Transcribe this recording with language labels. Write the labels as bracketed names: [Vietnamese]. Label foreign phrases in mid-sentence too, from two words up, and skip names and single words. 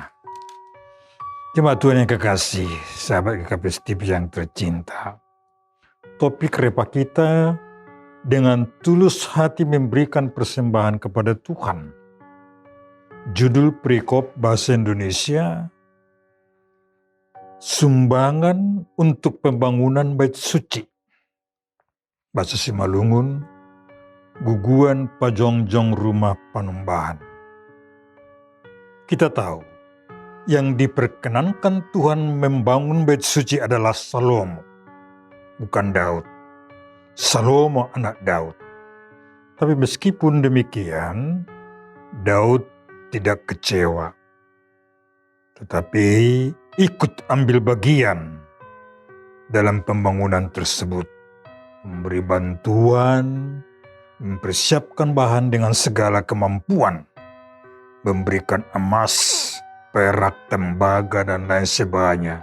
[Indonesian] Jemaat Tuhan yang kekasih, sahabat GKPS TV yang tercinta, topik repa kita dengan tulus hati memberikan persembahan kepada Tuhan. Judul perikop bahasa Indonesia, sumbangan untuk pembangunan bait suci. Bahasa Simalungun, [Batak Simalungun] guguan pajongjong rumah panumbahan. [Indonesian] Kita tahu, yang diperkenankan Tuhan membangun bait suci adalah Salomo, bukan Daud. Salomo anak Daud. Tapi meskipun demikian, Daud tidak kecewa, tetapi ikut ambil bagian dalam pembangunan tersebut, memberi bantuan, mempersiapkan bahan dengan segala kemampuan, memberikan emas, perak, tembaga, dan lain sebagainya.